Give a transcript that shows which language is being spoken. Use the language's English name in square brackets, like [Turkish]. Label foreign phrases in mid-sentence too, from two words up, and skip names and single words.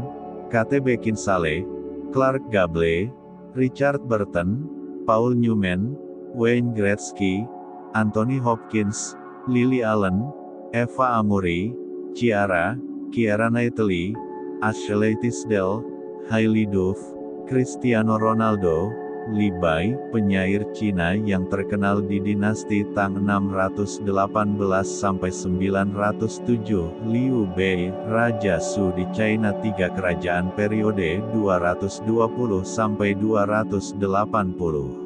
[Indonesian] Kate Beckinsale, Clark Gable, Richard Burton, Paul Newman, Wayne Gretzky, Anthony Hopkins, Lily Allen, Eva Amuri, Ciara, Keira Knightley, Ashley Tisdale, Hailey Duff, Cristiano Ronaldo, Li Bai, penyair Cina yang terkenal di dinasti Tang 618-907, Liu Bei, Raja Su di China 3 kerajaan periode 220-280.